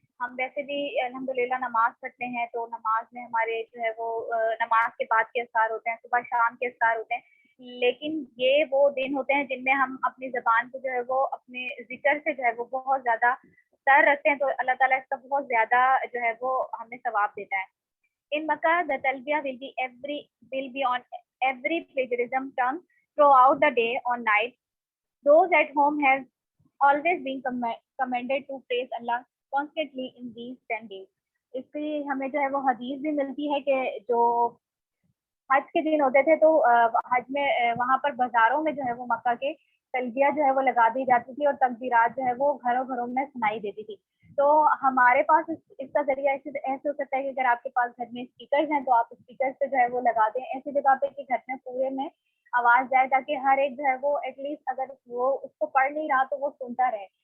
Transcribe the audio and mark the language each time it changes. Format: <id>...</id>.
<ur>ہم ویسے بھی الحمدللہ نماز پڑھتے ہیں تو نماز میں ہمارے جو ہے وہ نماز کے بعد کے اذکار ہوتے ہیں, صبح شام کے اذکار ہوتے ہیں, لیکن یہ وہ دن ہوتے ہیں جن میں ہم اپنی زبان کو جو ہے وہ اپنے ذکر سے جو ہے وہ بہت زیادہ سر رکھتے ہیں, تو اللہ تعالیٰ اس کا بہت زیادہ جو ہے وہ ہمیں ثواب دیتا ہے.</ur> <en>In Makkah, the talbiyah will be on every plagiarism tongue throughout the day or night. Those at home have always been commanded to praise Allah constantly in these 10 days.</en> <ur>اس کی ہمیں جو ہے وہ حدیث بھی ملتی ہے کہ جو حج کے دن ہوتے تھے تو حج میں وہاں پر بازاروں میں جو ہے وہ مکہ کے تلبیہ جو ہے وہ لگا دی جاتی تھی اور تکبیرات جو ہے وہ گھروں گھروں میں سنائی دیتی تھی. تو ہمارے پاس اس کا ذریعہ ایسے ہو سکتا ہے کہ اگر آپ کے پاس گھر میں اسپیکرز ہیں تو آپ اسپیکر سے جو ہے وہ لگا دیں ایسی جگہ پہ کہ گھر میں پورے میں آواز جائے, تاکہ ہر ایک جو ہے وہ ایٹ لیسٹ اگر وہ اس کو پڑھ نہیں رہا تو وہ سنتا رہے.</ur>